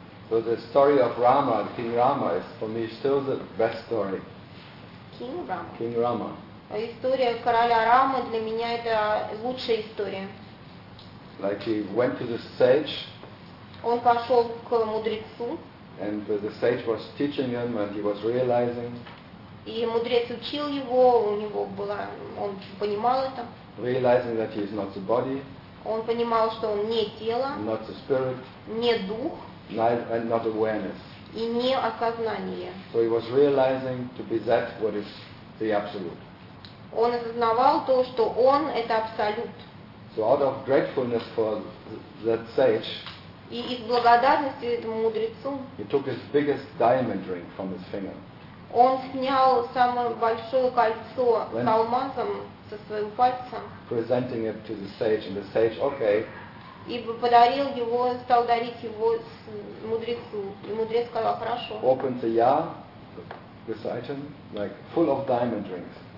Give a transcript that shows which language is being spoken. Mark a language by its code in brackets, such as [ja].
[en] So the story of Rama, King Rama, is for me still the best story. King Rama. King Rama. [ru] История короля Рамы для меня это лучшая история. [en] Like he went to the sage. [ru] Он пошел к мудрецу. [en] And the sage was teaching him, and he was realizing. [ru] И мудрец учил его, у него была, он понимал это. [en] Realizing that he is not the body. [ru] Он понимал, что он не тело. [en] Not the spirit. [ru] Не дух. [en] And not awareness. [ru] И не осознание. [en] So he was realizing to be that what is the absolute. [ru] Он осознавал то, что он это абсолют. [en] So out of gratefulness for that sage. [ru] И из благодарности этому мудрецу. [en] He took his biggest diamond ring from his finger. [ru] Он снял самое большое кольцо с алмазом со своего пальца. [en] Presenting it to the sage, and the sage, okay. [ru] И подарил его, стал дарить его мудрецу. И мудрец сказал, хорошо. [en] Opened the jar beside him, like full of diamond rings.